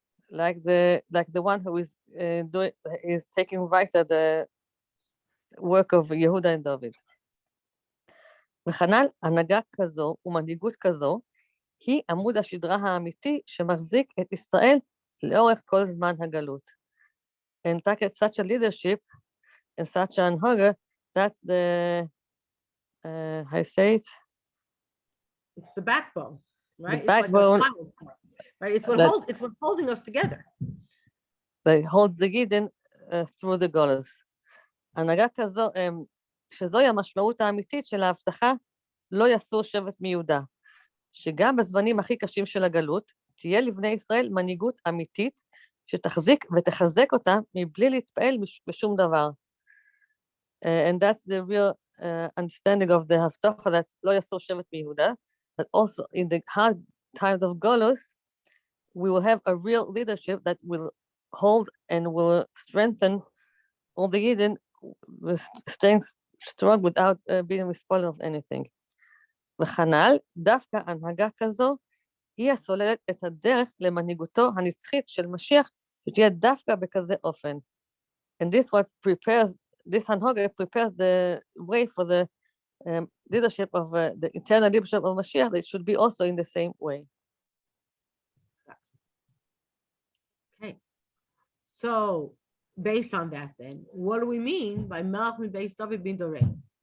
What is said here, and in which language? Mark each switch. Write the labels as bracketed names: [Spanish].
[English] Like the one who is taking weiter the work of Yehuda and David. [Hebrew] וכנ"ל הנהגה כזו ומנהיגות כזו היא עמוד השדרה האמיתי שמחזיק את ישראל לאורך כל זמן הגלות. [English] And such a leadership and such an hunger, that's the, how you say it? It's the backbone, right? The backbone. It's like a spinal cord, right? It's what's holding us together. They hold the Yidden through the Golos. [Hebrew] הנהגה כזו, שזוהי המשמעות האמיתית של ההבטחה, לא יסור שבט מיהודה, שגם בזמנים הכי קשים של הגלות, תהיה לבני ישראל מנהיגות אמיתית, שתחזיק ותחזק אותה מבלי להתפעל בשום דבר. [English] And that's the real understanding of the הבטחה, that [Hebrew] לא יסור שבט מיהודה, [English] but also in the hard times of Golos, we will have a real leadership that will hold and will strengthen all the Yidden, staying strong without being responsible of anything. [Hebrew] וכנ"ל, דווקא הנהגה כזו, היא הסוללת את הדרך למנהיגותו הנצחית של משיח, שתהיה דווקא בכזה אופן. [English] And this הנהגה prepares the way for the leadership of the eternal leadership of Mashiach, that it should be also in the same way. Okay. So, based on that then, what do we mean by Melech Mibeis David bin Dorei?